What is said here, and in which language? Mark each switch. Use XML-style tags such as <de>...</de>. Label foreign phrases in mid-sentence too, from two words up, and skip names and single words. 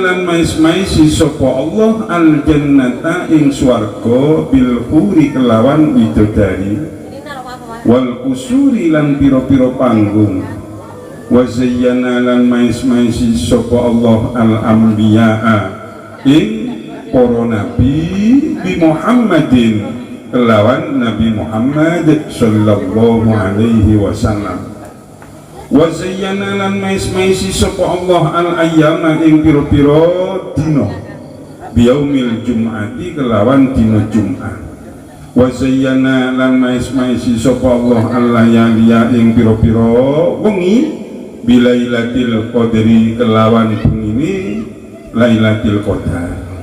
<jv>lan mais-maisi sapa</jv> <ar>Allah al jannata</ar> <jv>ing swarga</jv> <ar>bil huri</ar> <jv>kelawan widodari</jv> <ar>wal kusuri</ar> <jv>lan pira-pira panggung</jv> <ar>wa zayyana</ar> <jv>lan mais-maisi sapa</jv> <ar>Allah al anbiya'a</ar> <jv>ing para nabi</jv> <ar>bi Muhammadin</ar> <jv>kelawan Nabi Muhammad</jv> <ar>sallallahu alaihi wasallam wa zayyana</ar> <jv>lan mais-maisi sapa</jv> <ar>Allah al ayyama</ar> <jv>ing pira-pira dina</jv> <ar>bi yaumil jum'ati</ar> <jv>kelawan dina Jumat</jv> <ar>wa zayyana</ar> <jv>lan mais-maisi sapa</jv> <ar>Allah al layaliya</ar> <jv>ing pira-pira wengi</jv> <ar>bi lailatul qadri</ar> <jv>kelawan bengi</jv> <ar>lailatul qadar</ar>